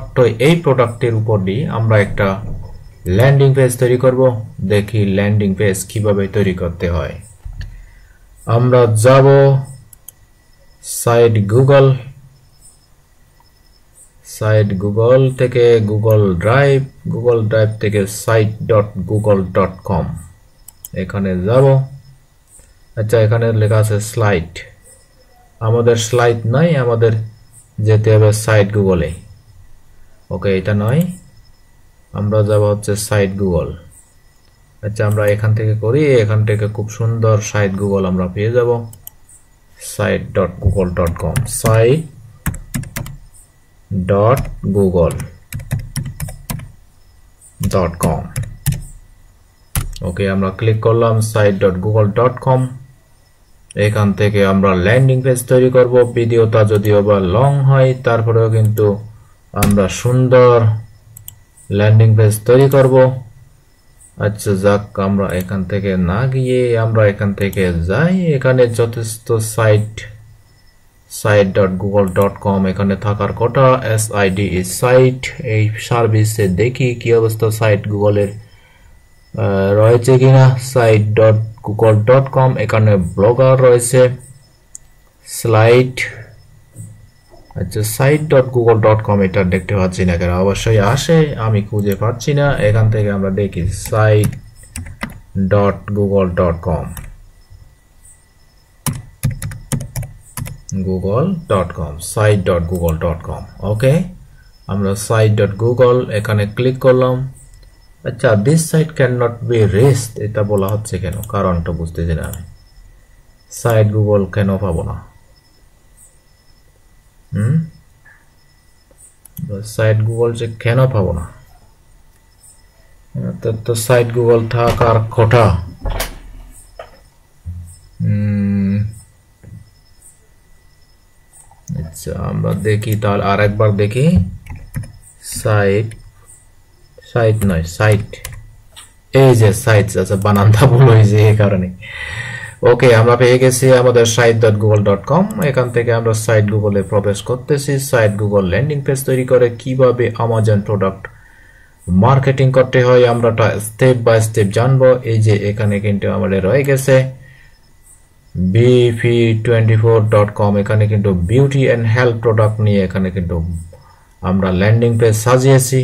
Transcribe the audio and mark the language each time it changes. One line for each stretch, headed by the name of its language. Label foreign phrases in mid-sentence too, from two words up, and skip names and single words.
Bangla: তো এই প্রোডাক্টের উপর দিয়ে আমরা একটা
English: landing page
Bangla: তৈরি করব। দেখি
English: landing page
Bangla: কিভাবে তৈরি করতে হয়। আমরা যাব সাইট গুগল থেকে গুগল ড্রাইভ থেকে site.google.com এখানে যাব। আচ্ছা, এখানে লেখা আছে স্লাইড, আমাদের স্লাইড নাই, আমাদের যেতে হবে সাইট গুগলে। ওকে, এটা নয়, আমরা যাব হচ্ছে সাইট গুগল। আচ্ছা, আমরা এখান থেকে করি, এখান থেকে খুব সুন্দর সাইট গুগল আমরা পেয়ে যাব। site.google.com site.google.com। ওকে, আমরা ক্লিক করলাম site.google.com। এখান থেকে আমরা
English: landing page
Bangla: তৈরি করব। ভিডিওটা যদিও বা লং হয়, তারপরেও কিন্তু আমরা সুন্দর
English: landing page
Bangla: তৈরি করব। আচ্ছা যাক, আমরা এখান থেকে না গিয়ে আমরা এখান থেকে যাই। এখানে যথেষ্ট site.google.com এখানে থাকার কথা। SID সাইট, এই সার্ভিসে দেখি কি অবস্থা সাইট গুগলের রয়েছে কিনা। site.google.com এখানে ব্লগার রয়েছে, স্লাইড। আচ্ছা, site.google.com এটা দেখতে পাচ্ছি না কেন, অবশ্যই আসে, আমি খুঁজে পাচ্ছি না। এখান থেকে আমরা দেখি site.google.com site.google.com। ওকে, আমরা site.google এখানে ক্লিক করলাম। আচ্ছা,
English: this site can not be reached,
Bangla: এটা বলা হচ্ছে কেন? কারণটা বুঝতেছি না আমি। সাইট গুগল কেন পাবো না? সাইট গুগল যে কেন পাবো না? তো সাইট গুগল থাকার কথা। আচ্ছা, আমরা দেখি তাহলে আর একবার দেখি। সাইট নয়, সাইট, এই যে সাইট। আচ্ছা, বানানটা ভুল হয়েছে এই কারণে। ওকে, আমরা পেয়ে গেছি আমাদের site.google.com। এখান থেকে আমরা সাইট গুগলে প্রবেশ করতেছি। সাইট গুগল
English: landing page
Bangla: তৈরি করে কিভাবে আমাজন
English: product marketing
Bangla: করতে হয় আমরা
English: step by step
Bangla: জানবো। এই যে এখানে কিন্তু আমাদের রয়ে গেছে bp24.com, এখানে কিন্তু
English: beauty and health product
Bangla: নিয়ে এখানে কিন্তু আমরা
English: landing page
Bangla: সাজিয়েছি।